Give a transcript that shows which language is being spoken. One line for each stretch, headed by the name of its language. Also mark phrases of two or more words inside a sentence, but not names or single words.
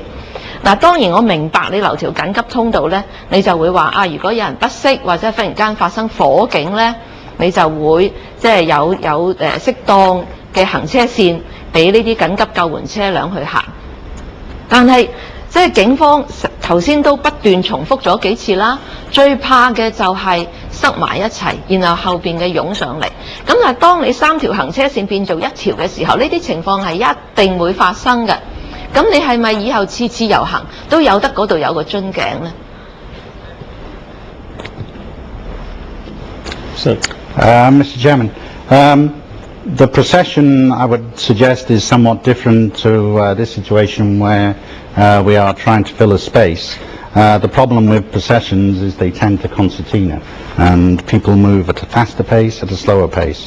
Cantonese: 嗱，當然我明白你留條緊急通道呢，你就會話啊，如果有人不適或者忽然間發生火警呢，你就會即係有適當嘅行車線俾呢啲緊急救援車輛去行，但係即係警方頭先都不斷重複咗幾次啦，最怕嘅就係塞埋一齊，然後後邊嘅湧上嚟。咁但係當你3條行車線變做1條嘅時候，呢啲情況係一定會發生嘅。咁你係咪以後次次遊行都有得嗰度有個樽頸呢
English: ？So, Mr. Chairman, the procession, I would suggest, is somewhat different to this situation where we are trying to fill a space. The problem with processions is they tend to concertina, and people move at a faster pace, at a slower pace.